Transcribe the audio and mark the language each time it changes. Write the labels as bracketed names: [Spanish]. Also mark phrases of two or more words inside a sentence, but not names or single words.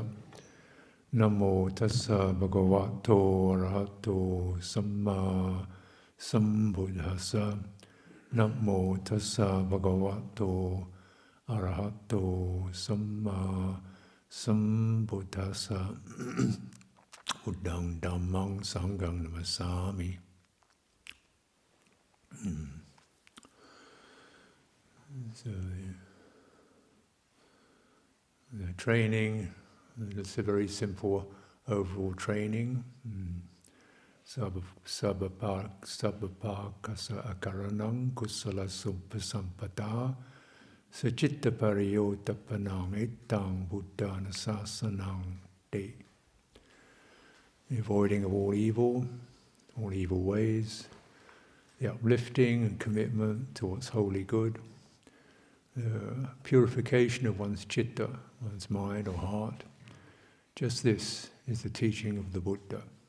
[Pali] Namo tassa bhagavato arahato samma sambuddhassa. Namo tassa bhagavato arahato samma sambuddhassa. Buddhang dhammang sanghang namasami. [English] So the training, it's a very simple overall training. [Pali] Sabbapakasa akaranang kusala sumpasampada sacitta pariyotapanang etang buddhana sasanang te. [English] The avoiding of all evil ways, the uplifting and commitment to what's wholly good, the purification of one's citta, one's mind or heart. Just this is the teaching of the Buddha.